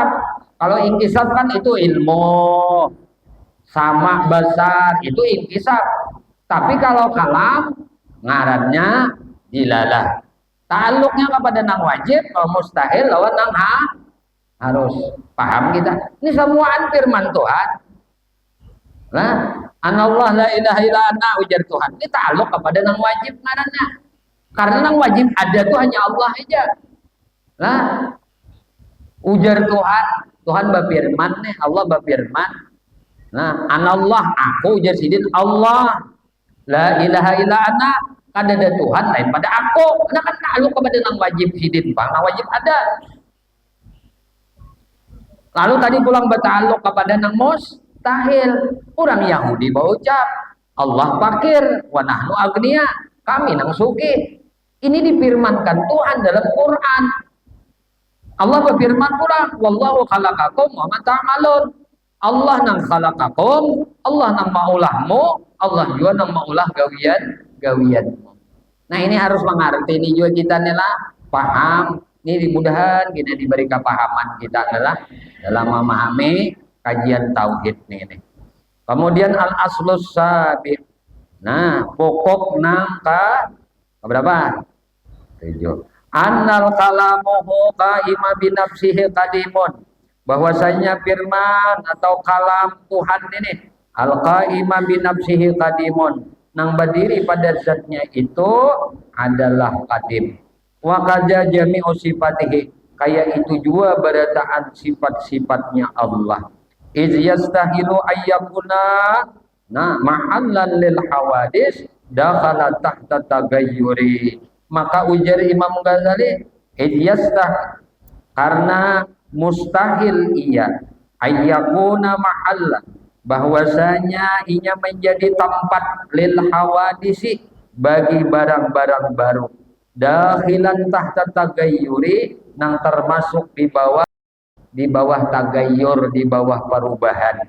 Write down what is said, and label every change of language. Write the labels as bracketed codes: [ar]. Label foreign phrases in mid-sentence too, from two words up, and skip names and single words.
[bjn] Kalau inkisab kan itu ilmu, sama besar, itu inkisab. Tapi kalau kalam, ngarannya dilalah. Ta'alluqnya kepada nang wajib, kalau mustahil lawan nang harus. Paham kita? Ini semuaan firman Tuhan. [ar] Nah, أنا الله لا إله إلا أنا, [bjn] ujar Tuhan. Ini ta'alluq kepada nang wajib ngarannya. Karena nang wajib ada tuh hanya Allah aja. Nah, ujar Tuhan, Tuhan berfirman nih, Allah berfirman. Nah, anallah, aku ujar sidin Allah, [ar] لا إله إلا أنا, [bjn] kada ada Tuhan lain pada aku. Karena kan ta'alluq kepada nang wajib sidin, bang, nang wajib ada. Lalu tadi pulang berta'alluq kepada nang mustahil. Orang Yahudi berucap, [ar] الله فقير, ونحن أغنياء, [bjn] kami nang sugih. Ini difirmankan Tuhan dalam Quran. Allah berfirman pula, [ar] والله خلقكم وما تعملون. [bjn] Allah nang khalaqakum, Allah nang maulahmu, Allah juga nang maulah gawianmu. Nah, ini harus mengerti ini juga kita nih paham. Ini mudah-mudahan kita diberi kepahaman kita adalah dalam memahami kajian tauhid ini. Kemudian [ar] الأصل السابع. [bjn] Nah, pokok nang berapa? 7. [ar] أن كلامه قائم بنفسه قديم, [bjn] bahwasanya firman atau kalam Tuhan ini [ar] القائم بنفسه قديم, [bjn] nang berdiri pada zatnya itu adalah qadim. [ar] وكذا جميع صفاته, [bjn] kayak itu juga berataan sifat-sifatnya Allah. [ar] إذ يستحيل أن يكون محلا للحوادث داخلا تحت التغير. [bjn] Maka ujar Imam Ghazali, idyastah, karena mustahil ia [ar] أن يكون محلا, [bjn] bahwasanya inya menjadi tempat [ar] للحوادث, [bjn] bagi barang-barang baru, [ar] داخلا تحت التغير, [bjn] nang termasuk di bawah tagayyur, di bawah perubahan.